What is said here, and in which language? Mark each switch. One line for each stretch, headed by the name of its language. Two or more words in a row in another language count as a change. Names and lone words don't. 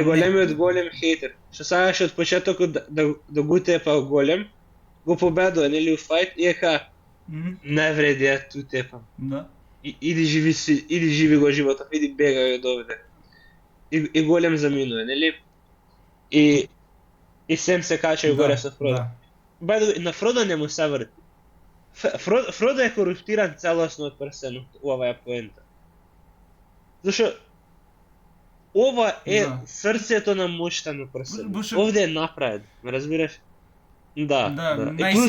Macedonian: најголемиот голем хейтер, што сакаше од почетокот да го тепа голем, го победува, нели, у фајт, и ека, не вреди, ту тепам. Да. Иди живи го животот, иди бегај од овде. И голем заминува, нели? И Сем се кача горе со Фродо. Да.
English: By the way,
Macedonian: на Фродо не му се врти. Фродо е коруптиран целосно од прстенот, ова е поента. Зашо ова е Да. срцето на моќта на прстенот. Буше- Овде е направен, ме разбираш? Да. И плюс